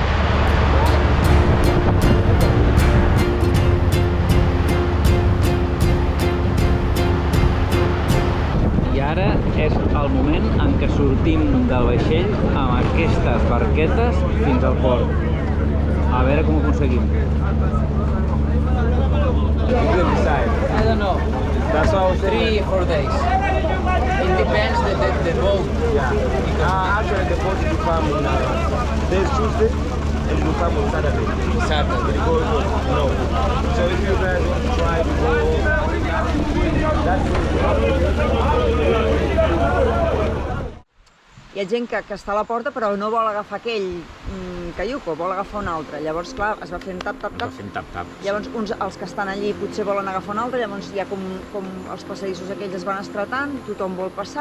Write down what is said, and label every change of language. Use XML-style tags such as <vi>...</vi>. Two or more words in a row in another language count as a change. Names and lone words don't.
<ca>I ara és el moment en què sortim del vaixell amb aquestes barquetes fins al port. A veure com ho aconseguim.</ca> <en>I don't know. That's all 3 or 4 days. It depends the boat. Yeah. Actually, the boat will come on Tuesday, and we come on Saturday. Saturday. Because no. So if you guys want to try to go, that's</en> <ca>Hi ha gent que està a la porta però no vol agafar aquell caiuco, vol agafar un altre. Llavors, clar, es va fent tap, tap, tap. Va fent tap, tap. Llavors, els que estan allí potser volen agafar un altre, llavors hi ha com els passadissos aquells es van estretant, tothom vol passar.</ca>